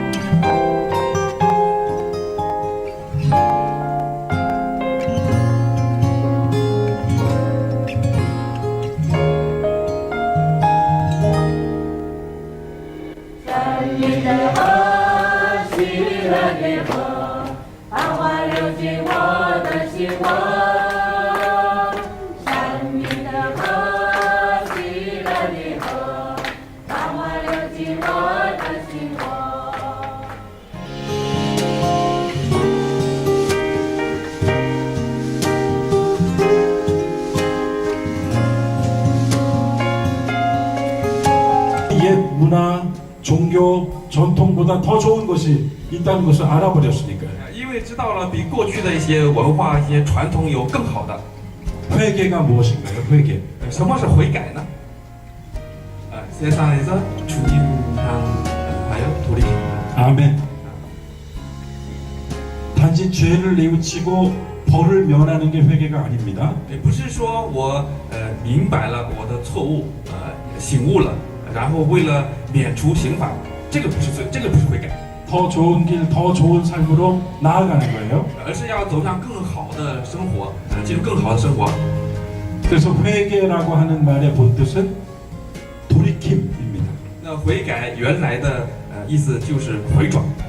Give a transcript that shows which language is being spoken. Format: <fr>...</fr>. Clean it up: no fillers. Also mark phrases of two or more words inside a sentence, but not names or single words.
<zh>你的河，喜乐的河，繁华流进我的心窝。山里的河，喜乐的河，繁华流进我的心窝。</zh> <ko>옛 문화, 종교, 전통보다 더 좋은 것이 있다는 것을 알아버렸으니까요.</ko> <zh>因为知道了比过去的一些文化、一些传统有更好的。</zh> <ko>회개가 무엇인가요? 회개.</ko> <zh>什么是悔改呢？</zh> <ko>세상에서 주님하여 돌이킴. 아멘. 단지 죄를 뉘우치고 벌을 면하는 게 회개가 아닙니다.</ko> <zh>也不是说我明白了我的错误，醒悟了，然后为了免除刑罚，这个不是罪，这个不是悔改，</zh> <ko>더 좋은 길, 더 좋은 삶으로 나아가는 거예요.</ko> <zh>而是要走向更好的生活，进入更好的生活。</zh> <ko>그래서 회개라고 하는 말의 본뜻은 돌이킴입니다.</ko> <zh>那悔改原来的意思就是回转。</zh>